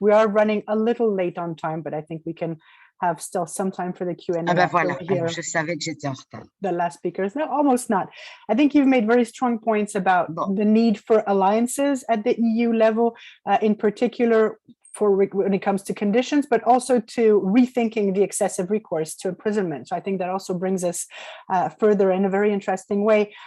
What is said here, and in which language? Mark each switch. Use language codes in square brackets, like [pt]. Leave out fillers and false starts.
[en] We are running a little late on time, but I think we can have still some time for the Q&A. [fr] Ah ben voilà, alors je savais que j'étais en retard. [en] The last speakers. No, almost not. I think you've made very strong points about the need for alliances at the EU level, in particular when it comes to conditions, but also to rethinking the excessive recourse to imprisonment. So I think that also brings us further in a very interesting way.